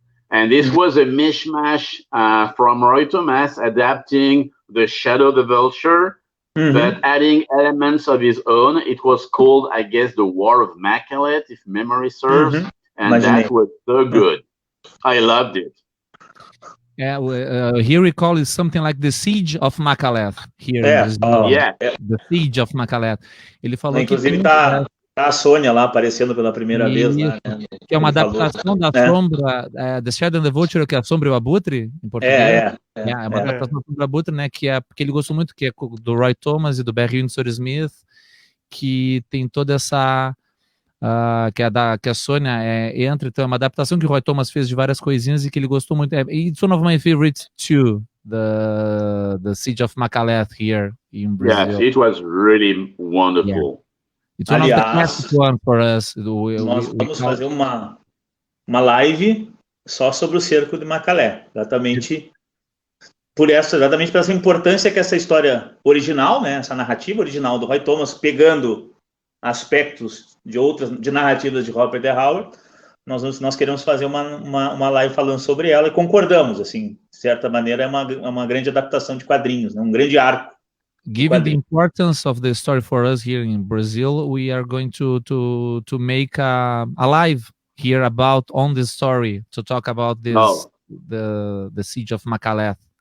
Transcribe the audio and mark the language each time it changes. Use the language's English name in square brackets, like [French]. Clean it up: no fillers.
[English] And this was a mishmash from Roy Thomas adapting The Shadow of the Vulture, but adding elements of his own. It was called, I guess, The War of Makalet, if memory serves. And that was so good. I loved it. Yeah, here we call it something like the Siege of Makalet. Here in Brazil. The Siege of Makalet. [Portuguese] Ele falou inclusive tá a Sônia lá aparecendo pela primeira vez. Né? Que é uma adaptação da Sombra, The Shadow and the Vulture, que é a Sombra e o Abutre, em português. É uma adaptação da Sombra e o Abutre, né, que ele gostou muito, que é do Roy Thomas e do Barry Windsor Smith, que tem toda essa... que a Sônia entra, então é uma adaptação que o Roy Thomas fez de várias coisinhas e que ele gostou muito. [English] It's one of my favorites too, the Siege of Makalet here in Brazil. Yes, it was really wonderful. Yeah. It's one of the classic one for us. [Portuguese] Nós vamos fazer uma live só sobre o cerco de Macalé, exatamente por essa importância que essa história original, né, essa narrativa original do Roy Thomas, pegando aspectos de narrativas de Robert E. Howard, nós queremos fazer uma live falando sobre ela e concordamos, assim, de certa maneira é uma grande adaptação de quadrinhos, né, um grande arco. [English] Given the importance of the story for us here in Brazil, we are going to make a live here on this story to talk about this the Siege of Makalet.